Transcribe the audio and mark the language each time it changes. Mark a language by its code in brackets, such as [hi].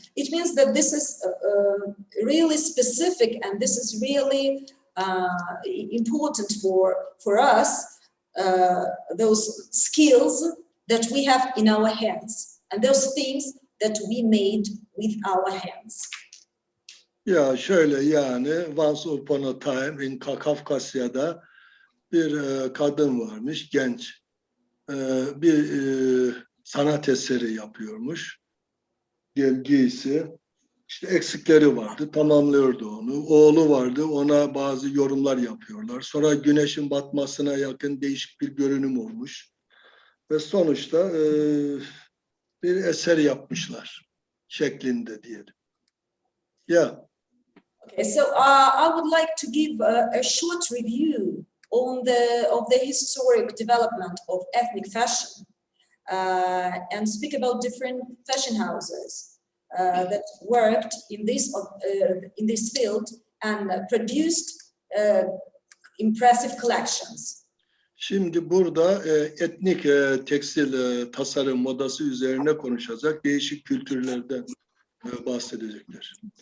[en] It means that this is really specific, and this is really important for us, those skills that we have in our hands, and those things that we made with our hands. [tr] Ya şöyle, yani [en] once upon a time [tr] in Kafkasya'da bir kadın varmış, genç. Bir sanat eseri yapıyormuş. Giysi, işte eksikleri vardı, tamamlıyordu onu. Oğlu vardı, ona bazı yorumlar yapıyorlar. Sonra güneşin batmasına yakın değişik bir görünüm olmuş. Ve sonuçta bir eser yapmışlar şeklinde diyelim. [en] Yeah. Okay, so I would like to give a short review on the historic development of ethnic fashion. And speak about different fashion houses that worked in this field and produced impressive collections. [tr] Şimdi burada etnik tekstil tasarım modası üzerine konuşacak, değişik kültürlerden bahsedecekler.